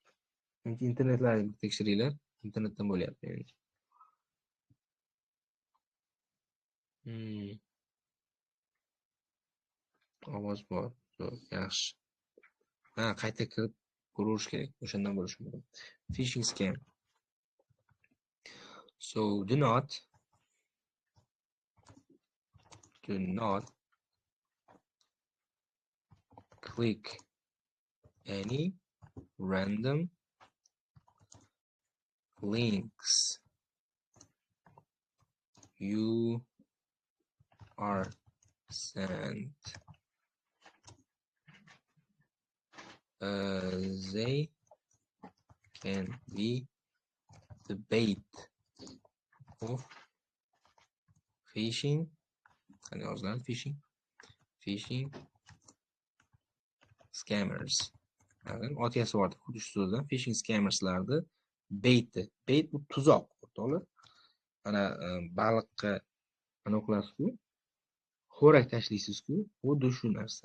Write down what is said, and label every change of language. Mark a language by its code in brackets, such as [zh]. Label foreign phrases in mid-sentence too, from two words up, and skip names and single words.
[uz] Internetlaringizni tekshiringlar. Internetdan bo'lyapti menimcha. Ovoz bor. Zo'r, yaxshi. Qayta kirib ko'rish kerak. O'shandan bo'lishi mumkin. [en] Phishing scam. So do not click any random links you are sent. They can be the bait of Phishing. [uz] Qanday yoziladi? [en] Phishing scammers. [uz] Otiyasi bor xuddi shu so'zdan [en] phishing scammerslarni [uz] bait bu tuzoq o'rtoqlar. Mana baliqqa anaqa qilasiz-ku, xo'rak tashlaysiz-ku, xuddi shu narsa.